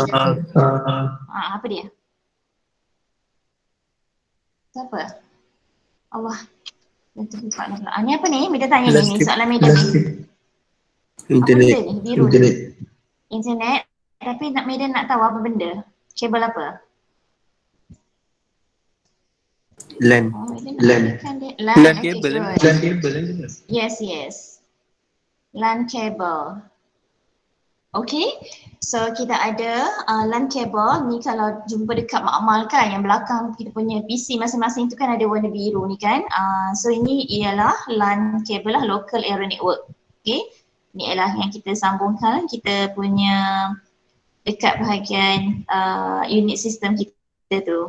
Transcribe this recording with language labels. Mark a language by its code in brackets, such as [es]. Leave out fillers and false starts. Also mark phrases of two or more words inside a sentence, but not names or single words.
[ms] Apa dia? Siapa? Allah. Ni apa ni? Mida tanya ni, soalan Mida ni. Internet. Apa benda ni? Biru. Internet. Tapi Mida nak tahu apa benda? Kabel apa? LAN. LAN. LAN kabel. okay, LAN kabel. [en] Yes. LAN cable. [ms] Okay, so kita ada [en] LAN cable [ms] ni. Kalau jumpa dekat makmal kan, yang belakang kita punya PC masing-masing tu kan ada warna biru ni kan. So ini ialah [en] LAN cable [ms] lah, [en] local area network. [ms] Okay, ni ialah yang kita sambungkan kita punya dekat bahagian unit sistem kita tu.